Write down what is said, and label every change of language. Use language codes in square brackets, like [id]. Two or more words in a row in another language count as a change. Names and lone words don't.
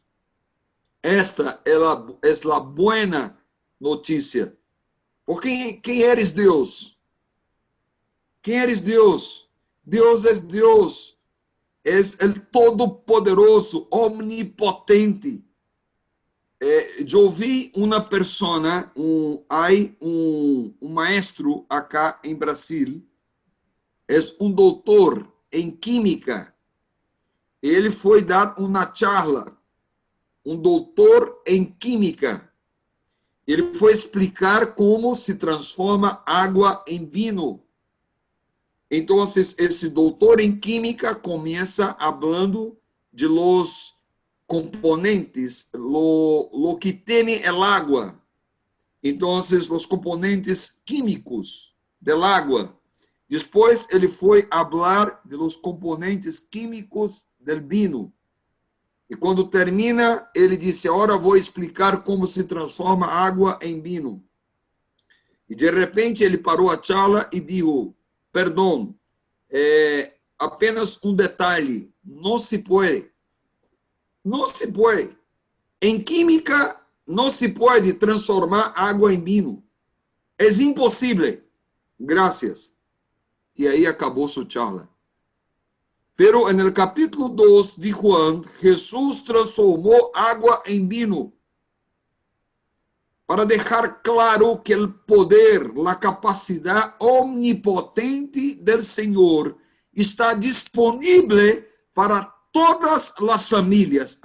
[es] Esta es la buena noticia. Porque ¿quién eres Dios? ¿Quién eres Dios? Dios es Dios. Es el Todopoderoso, omnipotente. [pt] Eu vi uma persona, um maestro acá em Brasil, é um doutor em química. Ele foi dar uma charla, um doutor em química. Ele foi explicar como se transforma água em vinho. Então, esse doutor em química começa falando [es] de los componentes, lo que tiene el agua. Entonces, los componentes químicos del agua. Después, [pt] ele foi falar [es] de los componentes químicos del vino. [pt] E quando termina, ele disse, agora vou explicar como se transforma água em vinho. E de repente, ele parou a charla e disse, perdão, apenas um detalhe, não se pode. [es] No se puede. En química no se puede transformar agua en vino. Es imposible. Gracias. Y ahí acabó su charla. Pero en el capítulo 2 de Juan, Jesús transformó agua en vino para dejar claro que el poder, la capacidad omnipotente del Señor está disponible para todas las familias.